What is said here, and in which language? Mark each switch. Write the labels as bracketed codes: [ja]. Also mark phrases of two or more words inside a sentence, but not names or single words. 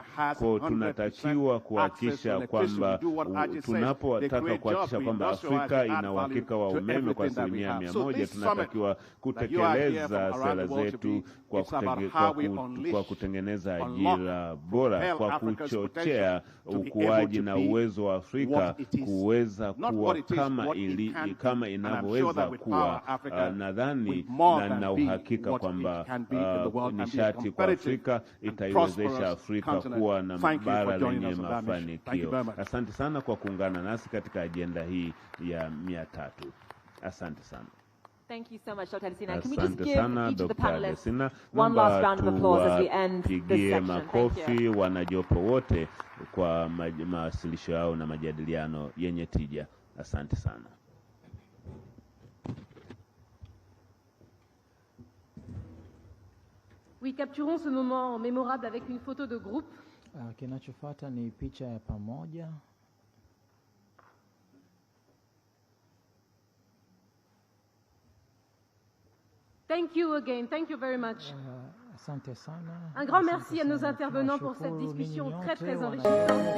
[sw] Kwa tunatakiwa kuhakikisha kwamba tunapotaka kuhakikisha kwamba Afrika ina uhakika wa umeme kwa 100%, tunatakiwa kutekeleza sera zetu kwa kutengeneza ajira bora, kwa kuchochea ukuaji na uwezo wa Afrika kuweza kuwa kama inavyoweza kuwa. Nadhani na uhakika kwamba nishati kwa Afrika itaiwezesha Afrika kuwa na bara lenye mafanikio. Asante sana kwa kuungana nasi katika ajenda hii ya 300. Asante sana. [en] Thank you so much, Dr. Adesina. Can we just give each of the panelists one last round of applause as we end this section? [sw] Makofi wanajopo wote kwa mawasilisho yao na majadiliano yenye tija. Asante sana. [fr] Oui, capturons ce moment mémorable avec une photo de groupe. [sw] Kinachofuata ni picha ya pamoja. [en] Thank you again. Thank you very much. [sw] Asante sana. [fr] Un grand merci à nos intervenants pour cette discussion très très enrichissante.